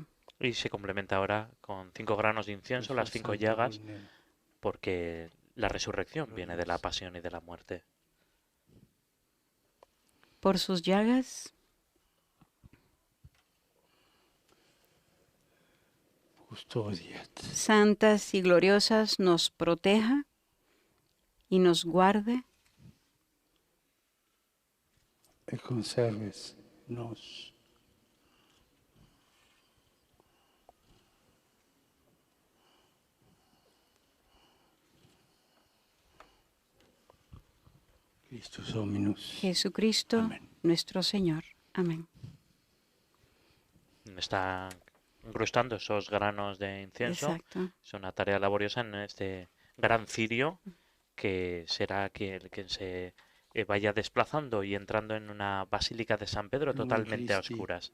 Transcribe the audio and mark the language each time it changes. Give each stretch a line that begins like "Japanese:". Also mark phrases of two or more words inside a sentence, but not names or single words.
Spanish: Y se complementa ahora con 5 granos de incienso, las 5 llagas, porque la resurrección viene de la pasión y de la muerte. Por sus llagas, Custodiat santas y gloriosas, nos proteja y nos guarde
Latin: et conserves nos. Christus Dominus.
Spanish: Jesucristo, Amén. nuestro Señor. Amén. Está incrustando esos granos de incienso. Exacto. Es una tarea laboriosa en este gran cirio que será quien se vaya desplazando y entrando en una basílica de San Pedro totalmente a oscuras.